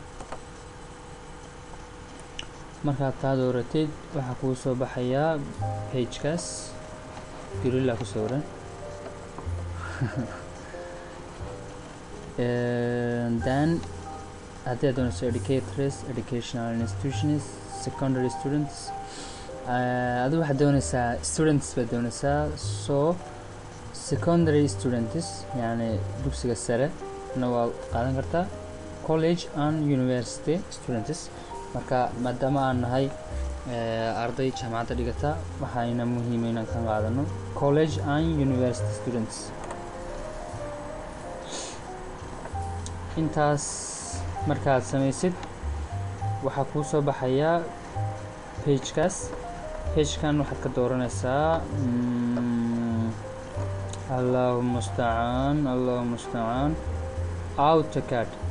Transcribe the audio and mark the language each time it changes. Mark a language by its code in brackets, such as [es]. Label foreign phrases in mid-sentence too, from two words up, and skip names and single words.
[so] markaad taa dooratid waxaa kuu soo baxayaa pagekaas gorilla ku sawiran. [en] then [so] haddii aad doonayso [en] educators, educational institutions, secondary students, [so] adigu waxaad doonaysaa students baad doonaysaa. so [en] secondary students [so] yani dugsiga sare na waa qaadan kartaa, [en] college and university students. [so] marka maadaama aan nahay arday jaamacadda dhigata waxayna muhiim inaan ka qaadano [en] college and university students. [so] intaas markaad samaysid waxaa kuu soo baxayaa pagekan waxaad ka dooranaysaa [ar] الله المستعان [so] AutoCAD.